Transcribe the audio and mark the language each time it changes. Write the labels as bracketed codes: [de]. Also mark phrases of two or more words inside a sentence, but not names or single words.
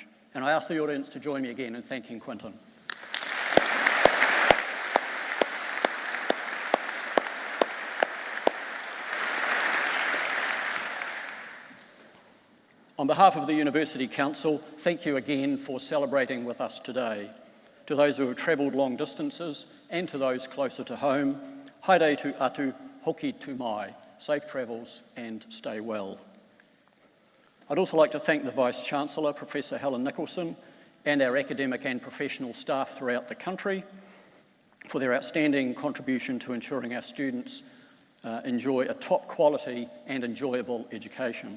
[en] And I ask the audience to join me again in thanking Quinton. On behalf of the University Council, thank you again for celebrating with us today. To those who have travelled long distances and to those closer to home, [mi] haere tu atu, hoki tu mai, [en] safe travels and stay well. I'd also like to thank the Vice-Chancellor, Professor Helen Nicholson, and our academic and professional staff throughout the country for their outstanding contribution to ensuring our students enjoy a top quality and enjoyable education.